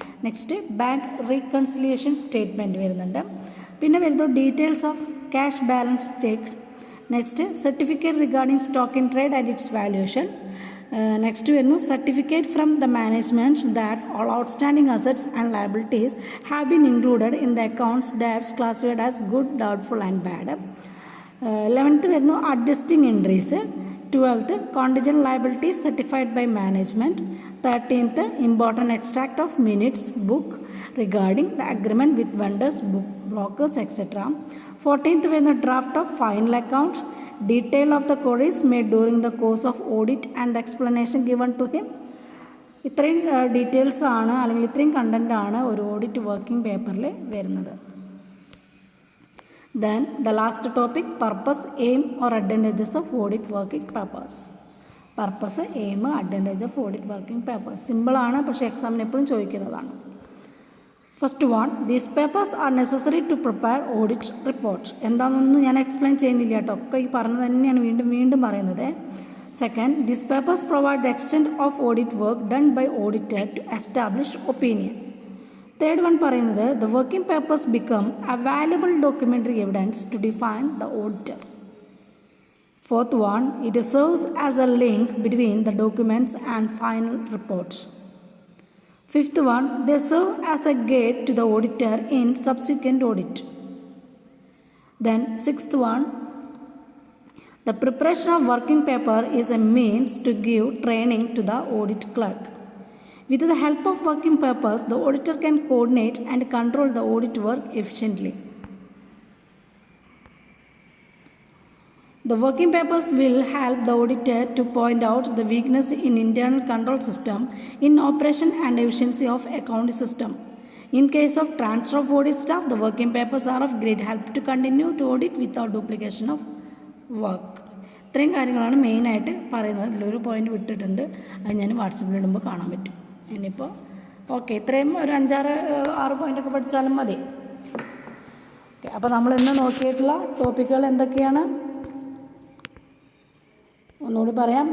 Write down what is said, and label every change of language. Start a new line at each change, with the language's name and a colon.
English: Next bank reconciliation statement വരുന്നുണ്ട്.
Malayalam: പിന്നെ വരുന്നത്
English: Details of cash balance check. Next certificate regarding stock in trade and its valuation. Next വരുന്നു certificate from the management that all outstanding assets and liabilities have been included in the accounts debts classified as good, doubtful and bad. 11th വരുന്നു adjusting entries. 12th contingent liabilities certified by management. 13th important extract of minutes book regarding the agreement with vendors, book brokers, etc. 14th when the draft of final accounts, detail of the queries made during the course of audit and the explanation given to him.
Malayalam: ഇത്രയും details ആണ് അല്ലെങ്കിൽ ഇത്രയും content ആണ് ഒരു audit working പേപ്പറിൽ വരുന്നത്.
English: Then the last topic, purpose, aim or advantages of audit working papers. Purpose, aim, advantage of audit working papers.
Malayalam: Simple ആണ്, പക്ഷേ എക്സാമിന് എപ്പോഴും ചോദിക്കുന്നതാണ്.
English: First one, these papers are necessary to prepare audit report.
Malayalam: എന്താണെന്നൊന്നും ഞാൻ explain ചെയ്യുന്നില്ല കേട്ടോ, ഒക്കെ ഈ പറഞ്ഞത് തന്നെയാണ് വീണ്ടും പറയുന്നത്.
English: Second, these papers provide the extent of audit work done by auditor to establish opinion. Third one പറയുന്നത്, the working papers become a valuable documentary evidence to define the auditor. Fourth one, it serves as a link between the documents and final report. Fifth one, they serve as a guide to the auditor in subsequent audit. Then sixth one, the preparation of working paper is a means to give training to the audit clerk. With the help of working papers, the auditor can coordinate and control the audit work efficiently. The working papers will help the auditor to point out the weakness in internal control system, in operation and efficiency of accounting system. In case of transfer of audit staff, the working papers are of great help to continue to audit without duplication of work.
Malayalam: ഇത്രയും കാര്യങ്ങളാണ് മെയിനായിട്ട് പറയുന്നത്. ഇതിലൊരു point വിട്ടിട്ടുണ്ട്, അത് ഞാൻ വാട്സപ്പിൽ ഇടുമ്പോൾ കാണാൻ പറ്റും. ഇനിയിപ്പോൾ ഓക്കെ, ഇത്രയും ഒരു 5-6 പോയിൻ്റൊക്കെ പഠിച്ചാലും മതി. ഓക്കെ, അപ്പോൾ നമ്മൾ ഇന്ന് നോക്കിയിട്ടുള്ള ടോപ്പിക്കുകൾ എന്തൊക്കെയാണ് ഒന്നുകൂടി പറയാം.